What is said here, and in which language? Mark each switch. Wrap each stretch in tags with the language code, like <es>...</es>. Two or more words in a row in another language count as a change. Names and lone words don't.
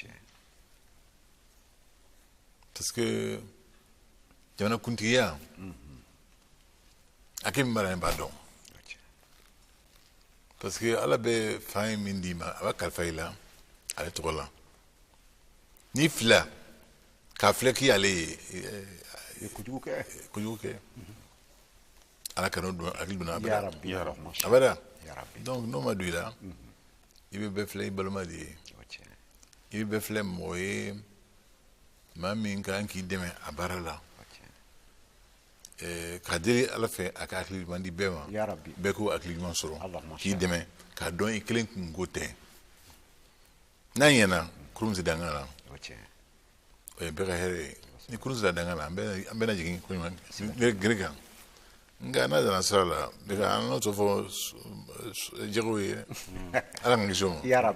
<fr>parce que</fr> <bm>jamana kuntigiya a kɛ min b'a la n b'a dɔn</bm> <fr>parce que</fr> <bm>ala bɛ fan ye min d'i ma a b'a kalifa i la ale tɔgɔ la n'i fila k'a filɛ k'i ale ye kojugu kɛ ala ka n'o don hakili donna ya abada rabbi abada</bm> <ar>يا رب</ar> <bm>donc n'o ma don i la i bɛ bɛɛ filɛ i balima de ye i bɛ bɛɛ filɛ mɔgɔ ye maa min kan k'i dɛmɛ a baara la ka deli ala fɛ a ka hakili ɲuman di bɛɛ ma bɛɛ k'o hakili ɲuman sɔrɔ k'i dɛmɛ k'a dɔn i kelen kun ko tɛ n'a ɲɛna kurun tɛ dangan na o ye bɛɛ ka hɛrɛ ye ni kurun tɛ dangan na an bɛna jigin ko ɲuman gere kan nka n'a dana sira la bɛɛ ka an n'o tɔ fɔ jɛgɛw ye ala ka kisi o ma</bm>